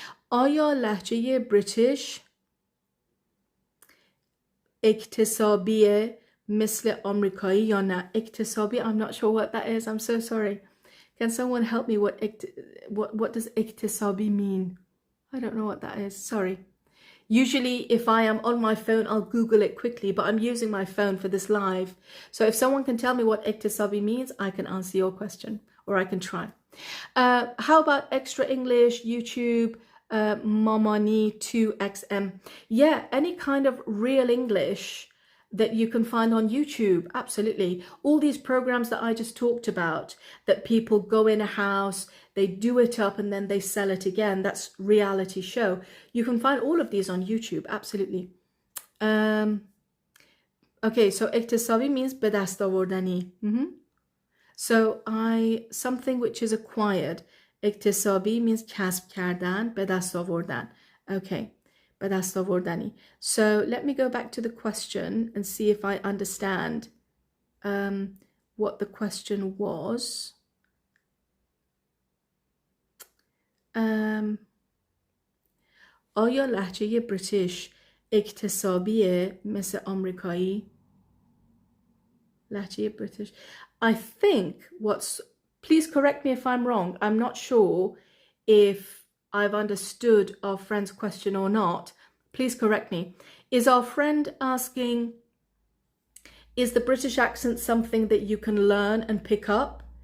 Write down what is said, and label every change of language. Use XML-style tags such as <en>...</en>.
<fa>آیا لهجه بریتیش اکتسابیه مثل آمریکایی یا نه؟ اکتسابی,</fa> <en>I'm not sure what that is. I'm so sorry. Can someone help me? What does اکتسابی mean? I don't know what that is. Sorry. Usually if I am on my phone, I'll Google it quickly, but I'm using my phone for this live. So if someone can tell me what اکتسابی means, I can answer your question, or I can try. How about extra English, YouTube, Momani 2XM? Yeah, any kind of real English that you can find on YouTube, absolutely. All these programs that I just talked about, that people go in a house, they do it up and then they sell it again, that's reality show. You can find all of these on YouTube, absolutely. Okay, so</en> <fa>اکتسابی</fa> <en>means</en> <fa>به دست آوردنی.</fa> <en>So something which is acquired.</en> <fa>اکتسابی</fa> <en>means</en> <fa>کسب کردن، به دست آوردن.</fa> <en>Okay,</en> <fa>به دست آوردنی.</fa> <en>So let me go back to the question and see if I understand what the question was.</en> <fa>آیا لهجه بریتیش اکتسابیه مثل آمریکایی؟ لهجه بریتیش.</fa> <en>I think please correct me if I'm wrong. I'm not sure if I've understood our friend's question or not. Please correct me. Is our friend asking, is the British accent something that you can learn and pick up?</en>